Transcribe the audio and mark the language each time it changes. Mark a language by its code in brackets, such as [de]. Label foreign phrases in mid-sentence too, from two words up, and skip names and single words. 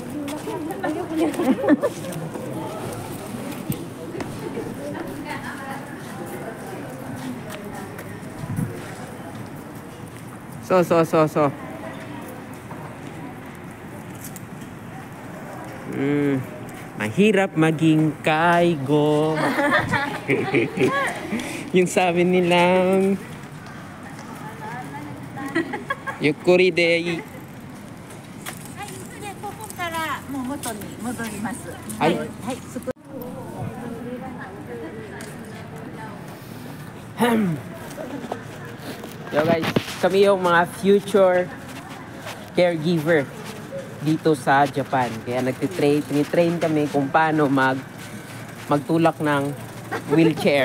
[tl] So. Mahirap maging kaigo. Yung sabi nilang [ja] ゆっくりで. ここからもう元に戻ります。はいはい。 [en] Yo guys, [tl] kami yung mga [en] future caregiver [tl] dito sa Japan. Kaya tinitrain kami kung paano magtulak ng wheelchair.